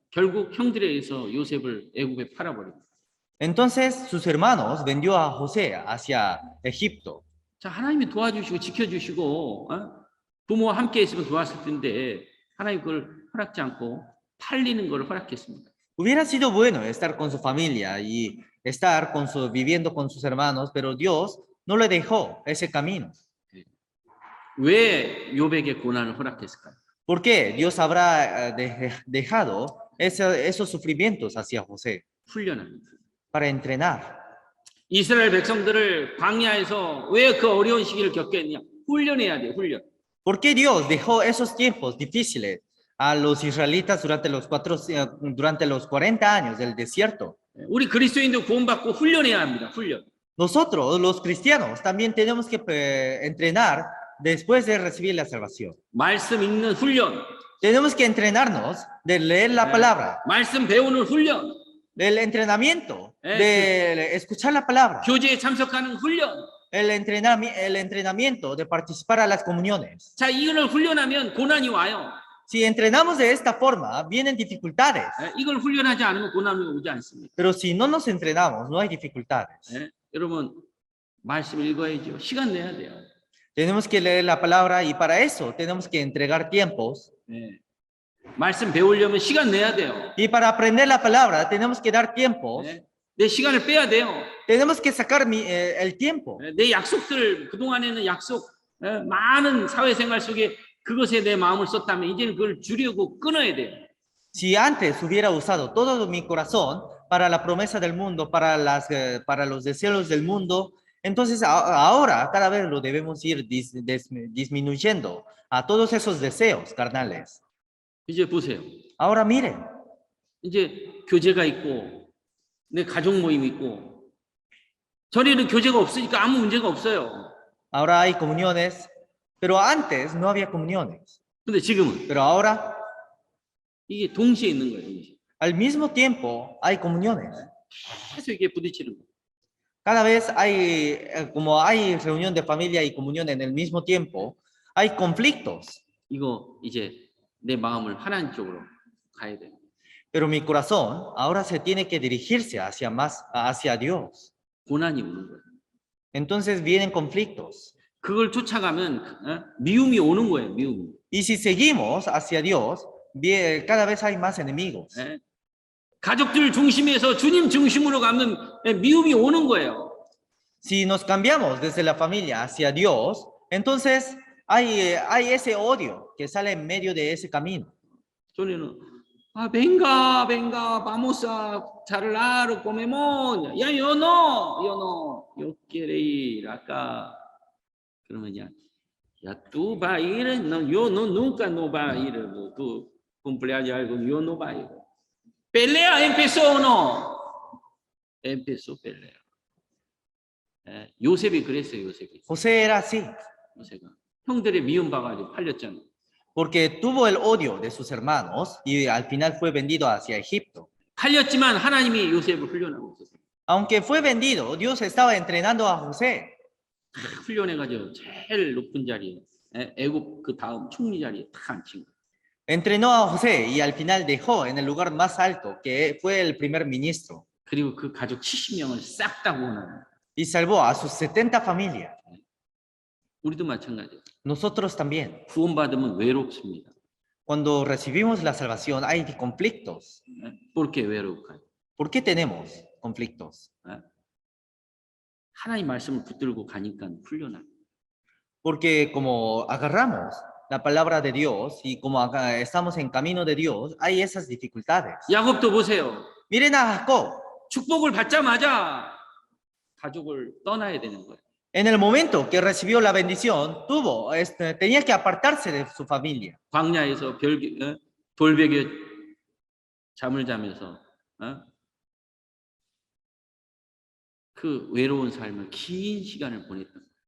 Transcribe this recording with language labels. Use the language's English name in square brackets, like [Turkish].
[Korean] 결국 형들에 의해서 요셉을 애굽에 팔아버립니다. [Spanish] Entonces sus hermanos vendió a José hacia Egipto. [Korean] 자, 하나님이 도와주시고 지켜주시고 부모와 함께 있으면 좋았을 텐데 하나님 그걸 허락지 않고 팔리는 걸 허락했습니다. [Spanish] Hubiera sido bueno estar con su familia y estar viviendo con sus hermanos, pero Dios no le dejó ese camino. [Korean] 왜 욥에게 고난을 허락했을까요? [Spanish] ¿Por qué Dios habrá dejado esos sufrimientos hacia José? [Korean] 훈련합니다. [Spanish] Para entrenar. [Korean] 이스라엘 백성들을 광야에서 왜 그 어려운 시기를 겪게 했냐? 훈련해야 돼요, 훈련. [Spanish] ¿Por qué Dios dejó esos tiempos difíciles a los israelitas durante los 40 años del desierto? [Korean] 우리 그리스도인도 구원받고 훈련해야 합니다, 훈련. [Spanish] Nosotros, los cristianos, también tenemos que entrenar después de recibir la salvación. [Korean] 말씀 읽는 훈련. [Spanish] Tenemos que entrenarnos de leer la palabra, [Korean] 말씀 배우는 훈련. [Spanish] del entrenamiento, de escuchar la palabra, [Korean] 교제에 참석하는 훈련. [Spanish] el entrenamiento de participar a las comuniones. [Korean] 자, 이걸 훈련하면 고난이 와요. [Spanish] Si entrenamos de esta forma, vienen dificultades. [Korean] 이걸 훈련하지 않으면 고난이 오지 않습니다. [Spanish] Pero si no nos entrenamos, no hay dificultades. [Korean] 여러분, 말씀 읽어야죠. 시간 내야 돼요. [Spanish] Tenemos que leer la palabra y para eso tenemos que entregar tiempos. [Korean] 말씀 배우려면 시간 내야 돼요. [Spanish] Y para aprender la palabra tenemos que dar tiempos. [Korean] 내 시간을 빼야 돼요. [Spanish] Tenemos que sacar el tiempo. [Korean] 내 약속들, 그동안에는 약속, 많은 사회생활 속에 그것에 내 마음을 썼다면 이제는 그걸 줄이고 끊어야 돼요. [Spanish] Si antes hubiera usado todo mi corazón para la promesa del mundo, para los deseos del mundo, entonces ahora cada vez lo debemos ir disminuyendo a todos esos deseos carnales. [Korean] 이제 보세요. [Spanish] Ahora miren, [Korean] 이제 교제가 있고 내 가족 모임이 있고 전에는 교제가 없으니까 아무 문제가 없어요. [Spanish] ahora hay comuniones, pero antes no había comuniones. [Korean] 근데 지금은 [Spanish] Pero ahora, [Korean] 이게 동시에 있는 거예요. 동시에. [Spanish] al mismo tiempo, hay comuniones. [Korean] 계속 이게 부딪히는 거예요. [Spanish] Cada vez como hay reunión de familia y comunión en el mismo tiempo, hay conflictos. [Korean] 이거 이제 내 마음을 하나님 쪽으로 가야 돼요. [Spanish] Pero mi corazón ahora se tiene que dirigirse hacia Dios. [Korean] 고난이 오는 거예요. [Spanish] Entonces vienen conflictos. [Korean] 그걸 쫓아가면 미움이 오는 거예요. 미움이. [Spanish] Y si seguimos hacia Dios, cada vez hay más enemigos. [Korean] 가족들 중심에서 주님 중심으로 가면 미움이 오는 거예요. [Spanish] Si nos cambiamos desde la familia hacia Dios, entonces hay ese odio que sale en medio de ese camino. [Korean] 전에는 [Spanish] venga, vamos a charlar, comemos. Ya yo no, yo quiero ir acá. [Korean] 그러면 [Spanish] ya tú vas a ir, no, yo no, nunca no va a ir, tu cumpleaños algo, yo no va a ir. ¿Pelea empezó o no? Empezó pelea. [Korean] 요셉이 그랬어요, 요셉이. [Spanish] José era así, [Korean] 요셉가 형들의 미움 봐가지고 팔렸잖아. [Spanish] porque tuvo el odio de sus hermanos y al final fue vendido hacia Egipto. [Korean] 팔렸지만 하나님이 요셉을 훈련하고 있었어요. [Spanish] Aunque fue vendido, Dios estaba entrenando a José. [Korean] 훈련해가지고 제일 높은 자리에 애굽 그 다음 총리 자리에 딱 앉힌 거예요. [Spanish] Entrenó a José y al final dejó en el lugar más alto, que fue el primer ministro. [Korean] 그리고 그 가족 70명을 싹 다 구원하는. [Spanish] Y salvó a sus 70 familias. [Korean] 우리도 마찬가지예요. [Spanish] Nosotros también. [Korean] 구원받으면 외롭습니다. [Spanish] Cuando recibimos la salvación hay conflictos. ¿Por qué [Korean] 외로울까요? [Spanish] ¿Por qué tenemos conflictos. [Korean] 하나님 말씀을 붙들고 가니까 풀려나. [Spanish] Porque como agarramos la palabra de Dios y como acá estamos en camino de Dios, hay esas dificultades. [Korean] 야곱도 보세요. [Spanish] Miren a Jacob. [Korean] 축복을 받자마자 가족을 떠나야 되는 거예요. [Spanish] En el momento que recibió la bendición, tenía que apartarse de su familia. [Korean] 광야에서 돌베개 잠을 자면서 그 외로운 삶을 긴 시간을 보냈던 거예요.